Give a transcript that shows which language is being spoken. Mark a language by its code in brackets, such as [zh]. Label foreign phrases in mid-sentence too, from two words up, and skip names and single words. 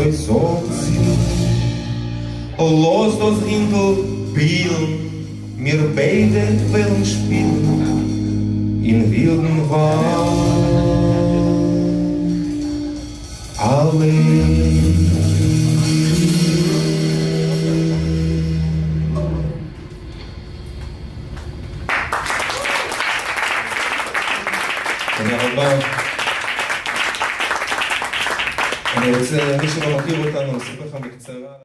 [de] ich sag sie, lass das Hinkel spielen, wir beide wollen spielen, in wilden Wald allein. [he] תודה רבה. אני רוצה, מי שלא מכיר אותנו, אספר לך בקצרה.